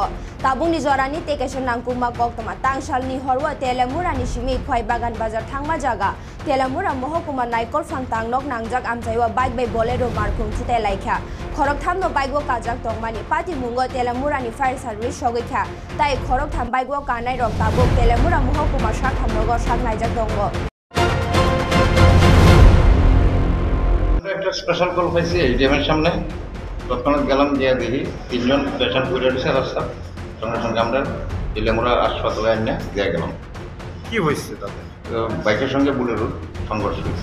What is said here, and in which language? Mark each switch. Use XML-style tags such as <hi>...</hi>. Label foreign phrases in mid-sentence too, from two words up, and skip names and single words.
<trp>Tabungni jorani tekeshan nangkungma koktoma. Tangsalni horwa Telemura ni shmi khwai bagan bazar thangma jaga Telemura mohokuma naikol phang tangnok nangjak amjayo bike by bolero malkung thite laikya. Khorok thamno bike wo kajak tongmani party mungo Telemura ni</trp> <en>fire service</en> <trp>shogikya. Tai khorok tham bike wo kanai rok tabu Telemura mohokuma shak hamnogo shak naijak tongo.</trp> <bn>একটা</bn> <en>special call</en> <bn>পাইছি এটিএমের সামনে তৎক্ষণাৎ গেলাম গিয়ে দেখি তিনজন পেশেন্ট পড়ে রয়েছে রাস্তা সঙ্গে সঙ্গে আমরা তেলেমুরা হাসপাতালে এনে দিয়ে গেলাম। কি হয়েছে তাদের? বাইকের সঙ্গে বুলেরোর সংঘর্ষ হয়েছে।</bn>